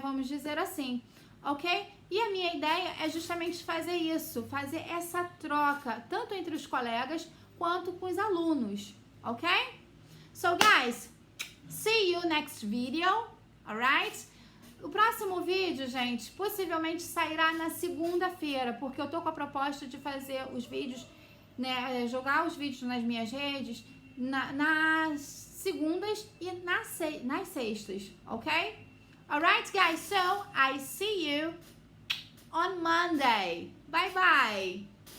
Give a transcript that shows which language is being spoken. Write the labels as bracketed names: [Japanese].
[Portuguese] Vamos dizer assim, ok? E a minha ideia é justamente fazer isso, fazer essa troca, tanto entre os colegas quanto com os alunos, ok? [English] So, guys, see you next video, alright? [Portuguese] O próximo vídeo, gente, possivelmente sairá na segunda-feira, porque eu tô com a proposta de fazer os vídeos, né, jogar os vídeos nas minhas redes nas segundas e nas sextas, ok? [English] Alright, guys, so I see you on Monday. Bye, bye!